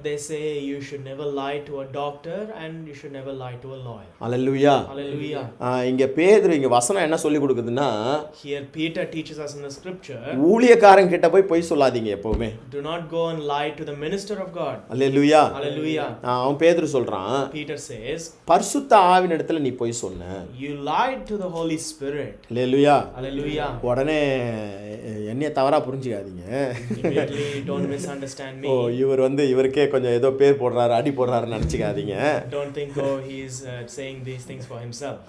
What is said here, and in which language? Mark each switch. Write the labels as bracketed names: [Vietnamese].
[English] They say you should never lie to a doctor and you should never lie to a lawyer. [Tamil] Hallelujah. [English] Hallelujah. [Tamil] இங்க பேதுரு இங்க வசனம் என்ன சொல்லி கொடுக்குதுன்னா, [English] Here Peter teaches us in the scripture, [Tamil] ஊழியக்காரன் கிட்ட போய் பொய் சொல்லாதீங்க எப்பவுமே. [English] do not go and lie to the minister of God. [Tamil] Hallelujah. [English] Hallelujah. [Tamil] அவன் பேதுரு சொல்றான், [English] Peter says, [Tamil] பரிசுத்த ஆவியின் இடத்துல நீ பொய் சொன்ன. [English] you lied to the Holy Spirit. [Tamil] Hallelujah. [English] Hallelujah. [Tamil] உடனே என்னைய தவறா புரிஞ்சுக்காதீங்க. [English] Immediately don't misunderstand me. [Tamil] இவர் வந்து இவருக்கே கொஞ்சம் ஏதோ பேர் போடுறாரு அடி போடுறாருன்னு நினைச்சுக்காதீங்க. [English] Don't think he is saying these things for himself.